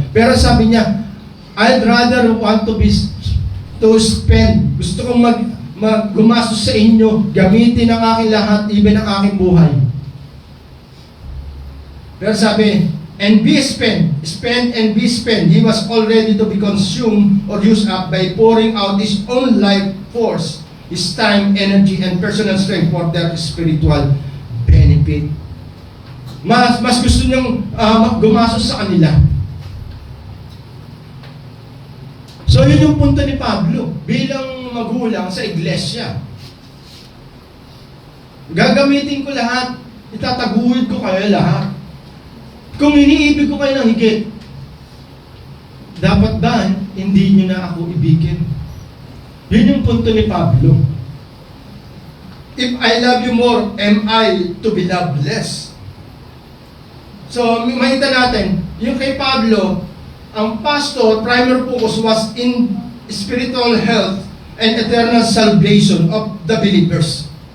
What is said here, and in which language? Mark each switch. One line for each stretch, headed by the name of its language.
Filipino: Pero sabi niya,
English: I'd rather want to spend.
Filipino: Gusto kong gumastos sa inyo, gamitin ang aking lahat, even ang aking buhay. Pero sabi,
English: and be spent and be spent. He was all ready to be consumed or used up by pouring out his own life force, his time, energy, and personal strength for their spiritual benefit.
Filipino: Mas gusto niyang gumastos sa kanila. So yun yung punto ni Pablo bilang magulang sa iglesia. Gagamitin ko lahat, itataguhin ko kayo lahat. Kung iniibig ko kayo ng higit, dapat ba hindi nyo na ako ibigin? Yun yung punto ni Pablo.
English: If I love you more, am I to be loved less?
Filipino: So, makita natin, yung kay Pablo, ang pastor,
English: primary focus was in spiritual health and eternal salvation of the believers.